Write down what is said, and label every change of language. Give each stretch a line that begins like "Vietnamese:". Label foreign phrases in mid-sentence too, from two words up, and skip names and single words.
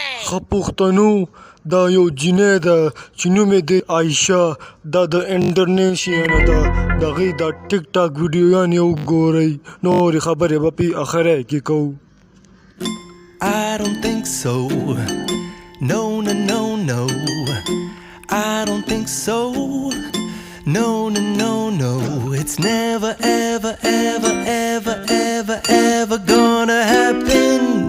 Pashto: خپوختنو دا یو جینۍ ده چې نوم یې دی عایشه. دا د انډونیشیا ده. د هغې دا ټیک ټاک ویډیوګانې وګورئ. نورې خبرې به پې اخری کې کوو.
English: I don't think so. No, no, no, no. I don't think so. No, no, no, no. It's never, ever, ever, ever, ever, ever gonna happen.